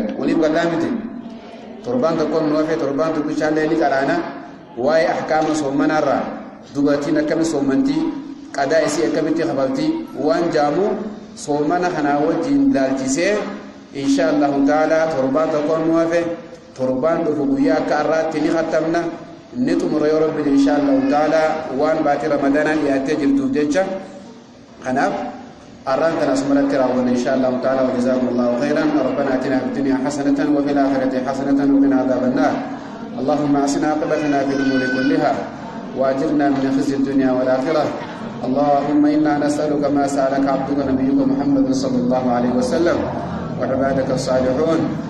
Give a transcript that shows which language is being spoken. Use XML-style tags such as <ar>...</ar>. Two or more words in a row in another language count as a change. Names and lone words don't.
<om>Waliif gallaa miti torbaan tokkoon nu hafee torbaan tokkichaallee ni qaraana waa'ee ahkaama soomanarraa dubartiin akkami soomantii qadaa isii akkamitti kafaltii waan jaamu soomana kanaa wajjiin daalchisee</om> <ar>إن شاء الله تعالى</ar> <om>torbaan tokkoon nu hafee torbaan dhufu guyyaa akka har'aatti ni khattamna ni xumura yoo rabbi</om> <ar>إن شاء الله تعالى</ar> <om>waan baatii ramadaanaa dhiyaattee jirtuuf jecha kanaaf arraan kana asumarratti raawwanna</om> <ar>إن شاء الله تعالى وجزاكم الله خيرا. ربنا آتنا في الدنيا حسنة وفي الآخرة حسنة وقنا عذاب النار. اللهم أحسن عاقبتنا في الأمور كلها وأجرنا من خزي الدنيا والآخرة. اللهم إنا نسألك ما سألك عبدك نبيك محمد صلى الله عليه وسلم وعبادك الصالحون.</ar>